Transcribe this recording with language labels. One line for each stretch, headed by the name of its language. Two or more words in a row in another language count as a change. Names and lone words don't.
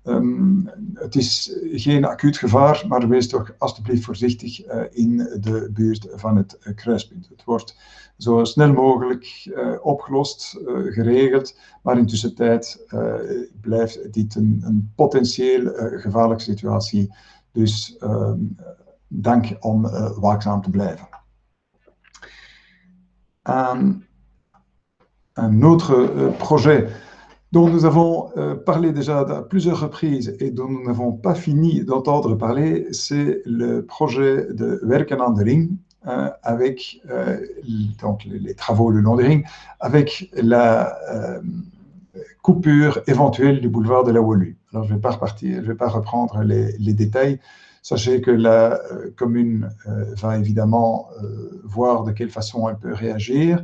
Dutch: Het is geen acuut gevaar, maar wees toch alstublieft voorzichtig in de buurt van het kruispunt. Het wordt zo snel mogelijk opgelost, geregeld, maar intussen tijd blijft dit een potentieel gevaarlijke situatie. Dus dank om waakzaam te blijven.
French: Un autre projet dont nous avons parlé déjà à plusieurs reprises et dont nous n'avons pas fini d'entendre parler, c'est le projet de Werken aan de Ring, avec donc les travaux le long des Ring, avec la coupure éventuelle du boulevard de la Woluwe. Alors je ne vais pas reprendre les détails. Sachez que la commune va évidemment voir de quelle façon elle peut réagir.